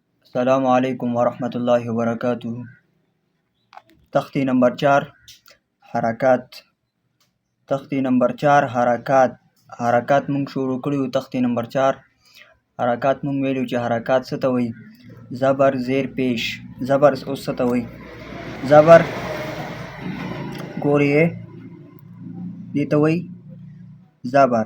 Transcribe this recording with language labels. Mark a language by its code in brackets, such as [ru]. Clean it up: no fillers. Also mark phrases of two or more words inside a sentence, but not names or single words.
[ar] السلام علیکم ورحمۃ اللہ وبرکاتہ. [ps] تختی نمبر 4 حرکات. تختی نمبر 4 حرکات مونږ شروع کړیو. تختی نمبر 4 حرکات مونږ ویلو چې حرکات څه ته وایي. زبر زیر پیش. زبر اوس څه ته وایي. زبر ګورې دې ته وایي زبر.